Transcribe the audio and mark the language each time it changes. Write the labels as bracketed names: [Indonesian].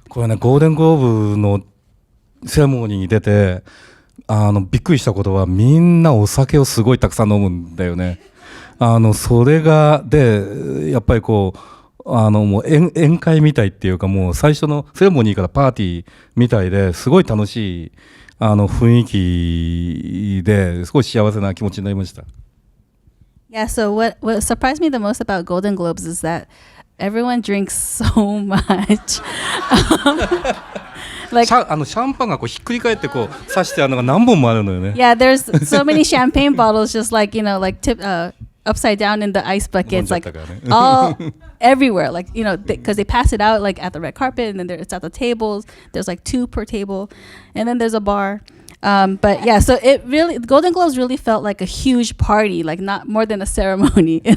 [Japanese] これね、ゴールデングローブのセレモニーに出てびっくりしたことはみんなお酒をすごいたくさん飲むんだよね。それがでやっぱりこうもう宴会みたいっていうかもう最初のセレモニーからパーティーみたいですごい楽しい雰囲気ですごい幸せな気持ちになりました。 [English] Yeah, so what surprised me the most about Golden Globes is that everyone drinks so much. Like, [Japanese] シャンパンがこうひっくり返ってこう刺してあるのが何本もあるのよね。 [English] Yeah, there's so many champagne bottles just like, upside down in the ice buckets, like all everywhere, like, because they pass it out like at the red carpet, and then it's at the tables. There's like 2 per table, and then there's a bar. But yeah, so Golden Globes really felt like a huge party, like not more than a ceremony.